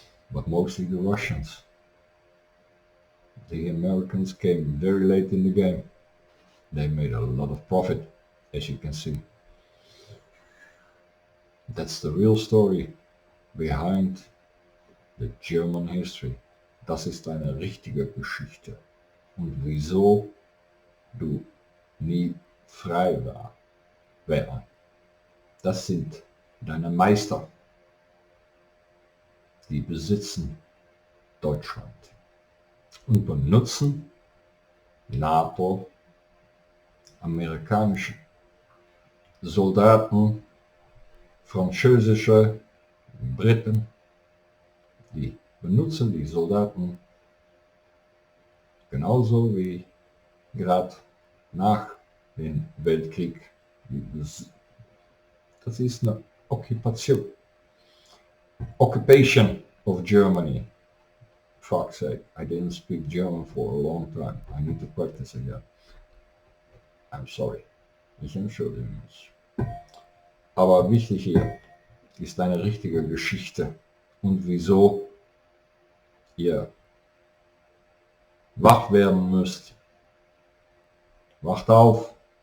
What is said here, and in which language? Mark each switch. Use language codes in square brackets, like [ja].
[en] But mostly the Russians. The Americans came very late in the game. They made a lot of profit, as you can see. That's the real story behind the German history. [de] Das ist eine richtige Geschichte. Und wieso du nie frei wäre. Das sind deine Meister, die besitzen Deutschland und benutzen NATO, amerikanische Soldaten, französische, Briten, die benutzen die Soldaten genauso wie gerade nach dem Weltkrieg. Das ist eine Okkupation. [en] Occupation of Germany. Fuck's sake, I didn't speak German for a long time. I need to practice again. I'm sorry. [de] Ich entschuldige mich. Aber wichtig hier ist eine richtige Geschichte und wieso ihr wach werden müsst. Wacht auf.